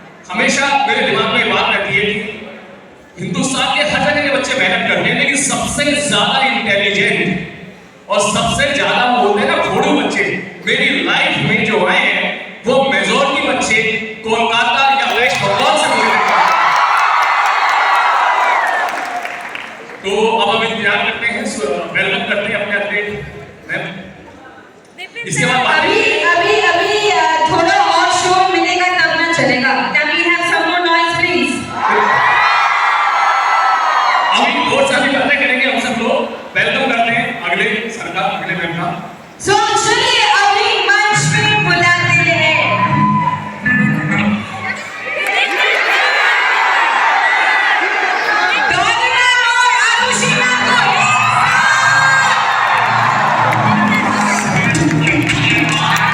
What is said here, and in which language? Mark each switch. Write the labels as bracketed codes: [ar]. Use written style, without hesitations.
[hi] हमेशा मेरे दिमाग में बात रहती है कि हिंदुस्तान के हर जगह के बच्चे मेहनत करते हैं, लेकिन सबसे ज्यादा इंटेलिजेंट और सबसे ज्यादा वो होते हैं ना फोड़ू बच्चे, मेरी लाइफ में जो आए हैं वो मेजॉरिटी बच्चे कोलकाता या वेस्ट बंगाल से मिले। तो अब हम इंतजार करते हैं, वेलकम करते हैं अपने एथलीट मैम। इसके बाद अभी थोड़ा और शोर मिलेगा तब ना चलेगा। [en] Can we have some more noise please? [hi] अभी बहुत सारी बातें करेंगे हम सब लोग। वेलकम करते हैं अगले सर का, अगले मैम का। So चलिए अभी मंच पे बुलाते हैं डॉलिना और आरुषिमा को।